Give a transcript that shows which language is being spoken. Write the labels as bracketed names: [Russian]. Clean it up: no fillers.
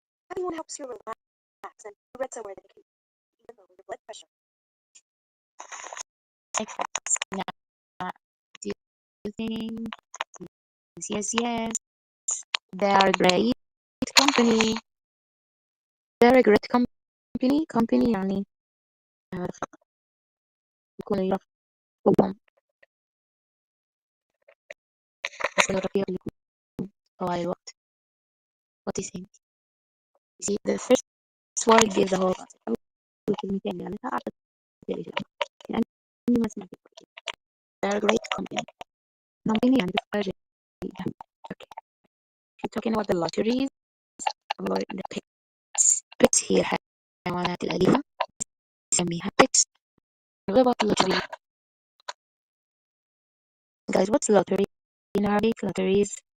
[English] Everyone helps you relax, and you read somewhere that it can even lower your blood pressure. Now, do you think yes, yes. They are a great company. They're a great company. [Arabic] company يعني يكونوا يرفقهم مثل الرفيق اللي يكون طوال الوقت. [English] What do you think? You see, the first word gives the whole concept. [Arabic] أول كلمتين اللي قالتها أعطت الإجابة. يعني ما سمعت كويس. [English] They're a great company. [Arabic] company يعني تفكير جيدة. [English] Okay. We're talking about the lotteries or the pets. [Arabic] pets هي الحيوانات الأليفة نسميها pets. [English] What about lottery? Guys, what's lottery in Arabic? Lotteries.